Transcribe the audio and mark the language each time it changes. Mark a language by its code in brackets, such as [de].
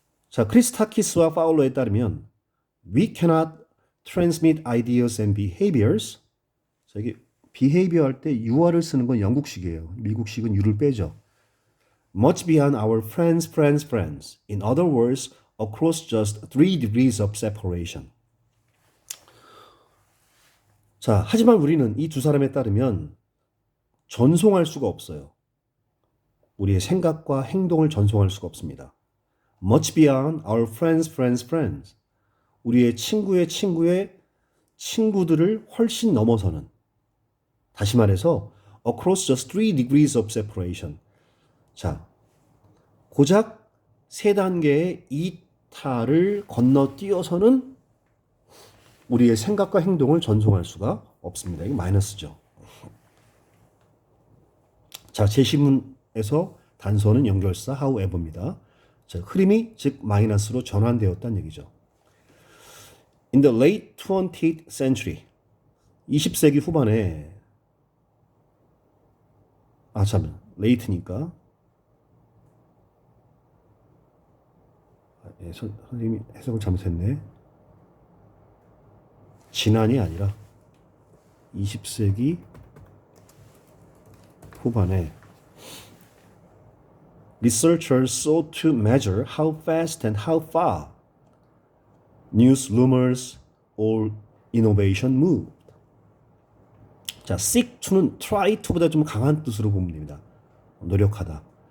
[ko] 자, 크리스타키스와 파울로에 따르면 [en] We cannot transmit ideas and behaviors. [ko] 자, 이게 behavior 할 때 you를 쓰는 건 영국식이에요. 미국식은 you를 빼죠. [en] Much beyond our friends. In other words, across just 3 degrees of separation. [ko] 자, 하지만 우리는 이 두 사람에 따르면 전송할 수가 없어요. 우리의 생각과 행동을 전송할 수가 없습니다. [en] Much beyond our friends. [ko] 우리의 친구의 친구들을 훨씬 넘어서는, 다시 말해서 [en] across just 3 degrees of separation. [ko] 자, 고작 3단계의 이탈을 건너뛰어서는 우리의 생각과 행동을 전송할 수가 없습니다. 이게 마이너스죠. 자, 제시문에서 단서는 연결사 however입니다. 자, 흐름이 즉 마이너스로 전환되었다는 얘기죠. [en] In the late 20th century, [ko] 20세기 후반에 잠깐 late니까 선생님이 해석을 잘못했네. 지난이 아니라 20세기 후반에 [en] researchers sought to measure how fast and how far news, rumors, or innovation moved. [ko] 자, seek to는 try to보다 좀 강한 뜻으로 보면 됩니다. 노력하다.